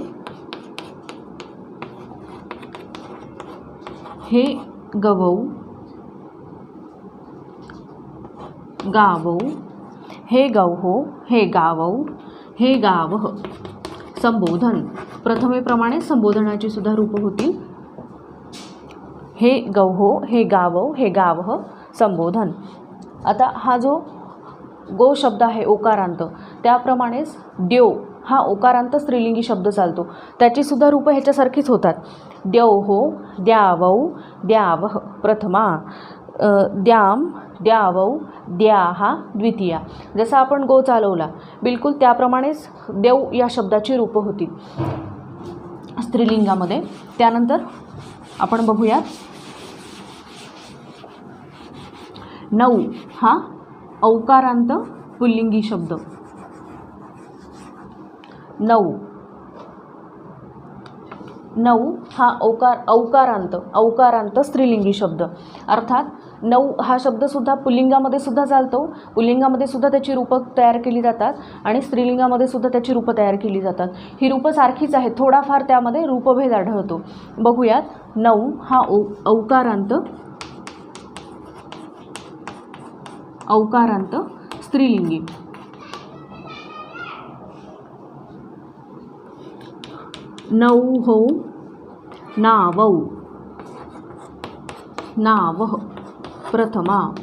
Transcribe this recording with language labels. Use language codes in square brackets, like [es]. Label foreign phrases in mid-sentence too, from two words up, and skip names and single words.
[sa] हे गवौ गावौ हे गौः हे गावौ हे गावः [mr] संबोधन प्रथमेप्रमाणे संबोधनाची सुद्धा रूप होतील. [sa] हे गौः हे गावौ हे गावः संबोधन. [mr] आता हा जो गो शब्द आहे ओकारांत, त्याप्रमाणेच द्यो हा ओकारांत स्त्रीलिंगी शब्द चालतो. त्याची सुद्धा रूप ह्याच्यासारखीच होतात. [sa] द्यौः द्यावौ द्यावः प्रथमा, द्याम द्यावौ द्याहा द्वितीया. [mr] जसा आपण गो चालवला बिलकुल त्याप्रमाणेच देव या शब्दाची रूप होती स्त्रीलिंगामध्ये. त्यानंतर आपण बघूयात नऊ हा औकारांत पुल्लिंगी शब्द. नऊ नऊ हा औकारांत स्त्रीलिंगी शब्द. अर्थात नऊ हा शब्दसुद्धा पुल्लिंगामध्ये सुद्धा चालतो. पुल्लिंगामध्ये सुद्धा त्याची रूपं तयार केली जातात आणि स्त्रीलिंगामध्ये सुद्धा त्याची रूपं तयार केली जातात. ही रूपं सारखीच आहेत, थोडाफार त्यामध्ये रूपभेद आढळतो. बघूयात. नऊ हा औकारांत स्त्रीलिंगी. [sa] नौः नावौ नावः प्रथमा,